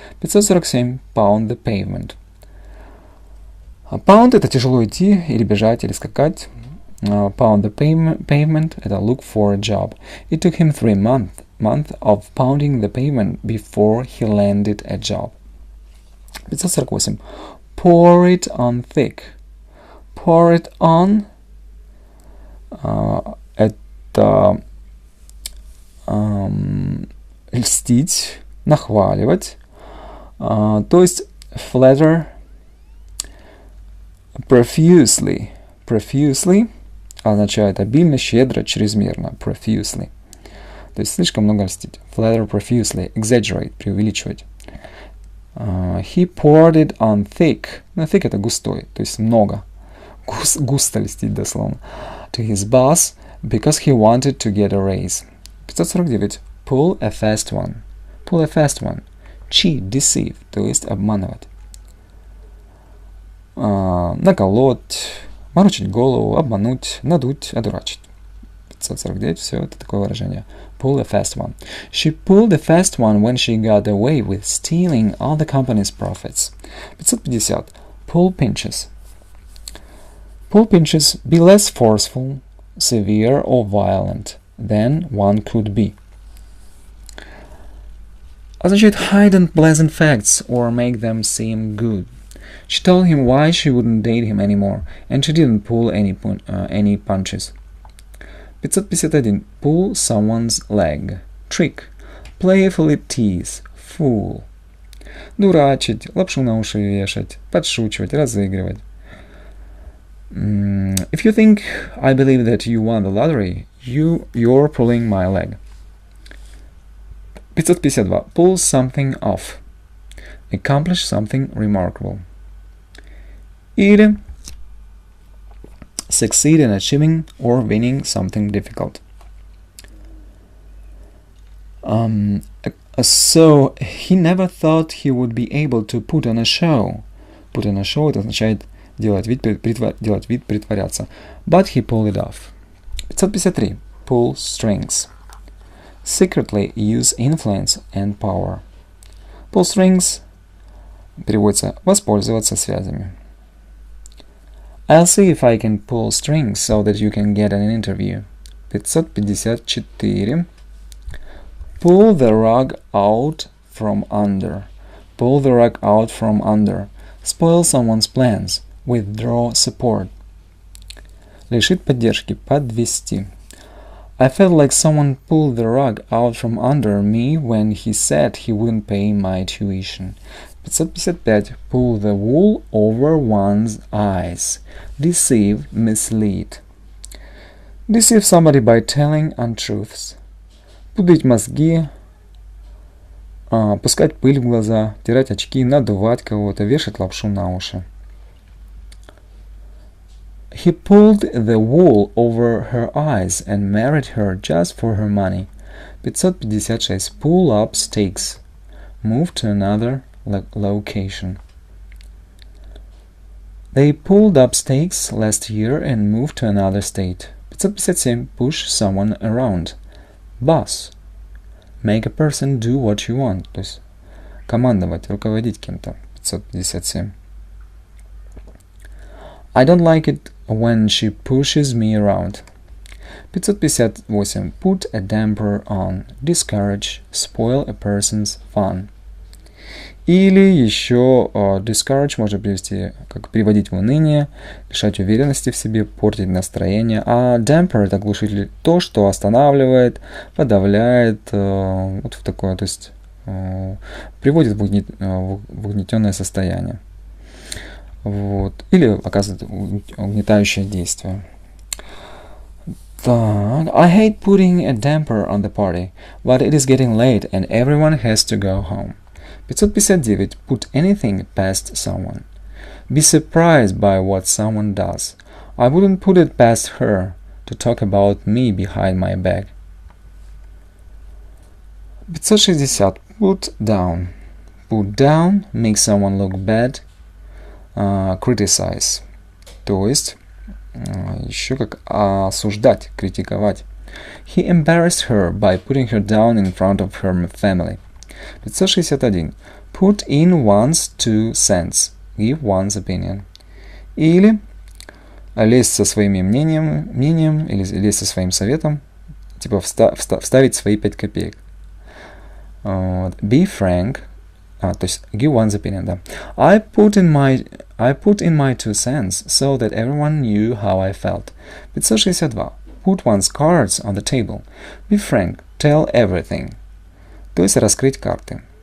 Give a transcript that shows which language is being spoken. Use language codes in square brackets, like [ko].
[en] 547 pound the pavement. [ru] Pound — это тяжело идти, или бежать, или скакать. [en] Pound the pavement — [ru] это [en] look for a job. It took him 3 months of pounding the pavement before he landed a job. 548 pour it on thick. Pour it on [ru] это льстить, нахваливать. То есть [en] flatter profusely. [ru] Profusely означает обильно, щедро, чрезмерно. [en] Profusely. [ru] То есть слишком много льстить. [en] Flatter profusely. Exaggerate. [ru] Преувеличивать. [en] He poured it on thick. [ru] Ну, thick — это густой, то есть много. Густо льстить дословно. [en] To his boss, because he wanted to get a raise. 549. Pull a fast one. Pull a fast one. Cheat, deceive, [ru] то есть обманывать. Наколоть, морочить голову, обмануть, надуть, одурачить. 549. Все это такое выражение. [en] Pull a fast one. She pulled a fast one when she got away with stealing all the company's profits. 550. Pull pinches. Pull pinches, be less forceful, severe or violent than one could be. [ru] Означает [en] hide unpleasant facts or make them seem good. She told him why she wouldn't date him anymore, and she didn't pull any punches. 551. Pull someone's leg. Trick. Playfully tease. Fool. Дурачить, лапшу на уши вешать, подшучивать, разыгрывать. If you think I believe that you won the lottery, you're pulling my leg. 552. Pull something off. Accomplish something remarkable. Или succeed in achieving or winning something difficult. So he never thought he would be able to put on a show. Put on a show [ru] — это означает делать вид, притворяться. [en] But he pulled it off. 553. Pull strings. Secretly use influence and power. Pull strings [ru] переводится воспользоваться связями. [en] I'll see if I can pull strings so that you can get an interview. 554. Pull the rug out from under. Pull the rug out from under. Spoil someone's plans. Withdraw support. [ru] Лишить поддержки. Подвести. [en] I felt like someone pulled the rug out from under me when he said he wouldn't pay my tuition. 555. Pull the wool over one's eyes. Deceive, mislead. Deceive somebody by telling untruths. [ru] Пудрить мозги, пускать пыль в глаза, тирать очки, надувать кого-то, вешать лапшу на уши. [en] He pulled the wool over her eyes and married her just for her money. 556. Pull up stakes. Move to another location. They pulled up stakes last year and moved to another state. 557. Push someone around. Boss. Make a person do what you want. [ru] То есть командовать, руководить кем-то. 557. [en] I don't like it when she pushes me around. 558. Put a damper on. Discourage. Spoil a person's fun. [ru] Или еще discourage можно перевести как приводить в уныние, лишать уверенности в себе, портить настроение. А damper — это глушитель, то, что останавливает, подавляет, вот в такое, то есть приводит в угнетенное состояние. Вот. Или оказывает угнетающее действие. Так. [en] I hate putting a damper on the party, but it is getting late and everyone has to go home. 559. Put anything past someone. Be surprised by what someone does. I wouldn't put it past her to talk about me behind my back. 560. Put down. Put down makes someone look bad. Criticize. [ru] То есть еще как осуждать, критиковать. [en] He embarrassed her by putting her down in front of her family. 561. Put in one's 2 cents. Give one's opinion. [ru] Или лезть со своим мнением или лезть со своим советом, типа вставить свои 5 копеек. [en] Be frank. [ru] То есть [en] give one's opinion, [ru] да. [en] I put in my 2 cents so that everyone knew how I felt. 562. Put one's cards on the table. Be frank. Tell everything. [ru] То есть раскрыть карты.